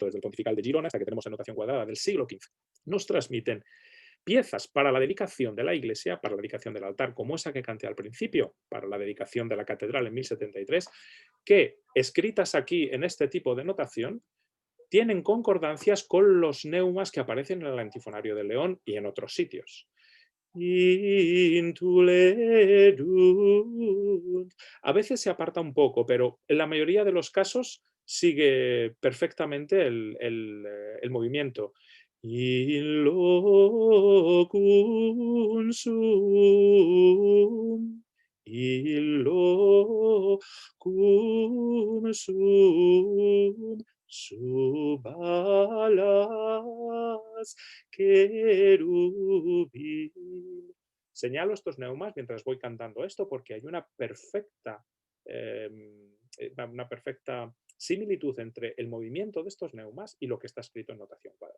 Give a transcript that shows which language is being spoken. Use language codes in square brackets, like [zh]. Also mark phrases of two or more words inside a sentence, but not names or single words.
[es] Girona hasta que tenemos anotación cuadrada del siglo XV, nos transmiten piezas para la dedicación de la iglesia, para la dedicación del altar, como esa que canté al principio, para la dedicación de la catedral en 1073, que escritas aquí en este tipo de notación, tienen concordancias con los neumas que aparecen en el antifonario de León y en otros sitios. A veces se aparta un poco, pero en la mayoría de los casos sigue perfectamente el movimiento. [la] In locum sum, in locum sum, sub alas querubín. [es] Señalo estos neumas mientras voy cantando esto porque hay una perfecta similitud entre el movimiento de estos neumas y lo que está escrito en notación cuadrada.